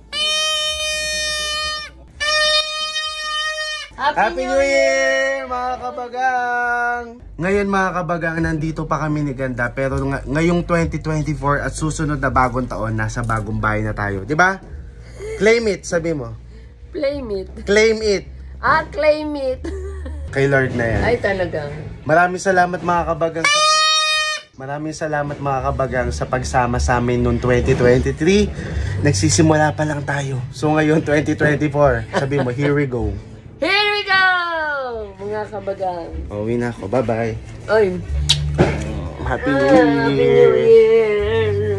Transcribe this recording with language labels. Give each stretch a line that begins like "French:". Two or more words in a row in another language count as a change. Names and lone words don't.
English: Happy New Year,
Filipino: mga kabagang! Ngayon mga kabagang, nandito pa kami ni Ganda pero ngayong 2024 at susunod na bagong taon, nasa bagong bahay na tayo. Diba?
English: Claim it,
Filipino: sabi mo.
English: Claim it. Claim it. Claim it.
Filipino: Kay Lord na yan. Ay, talagang. Maraming salamat mga kabagang. Maraming salamat mga kabagang sa pagsama sa amin noong 2023. Nagsisimula pa lang tayo. So ngayon 2024, sabi mo,
English: here we go. Here we go!
Filipino: Mga kabagang. Uwi na ako. Bye-bye. Oy.
English: Happy New Year! Happy New Year!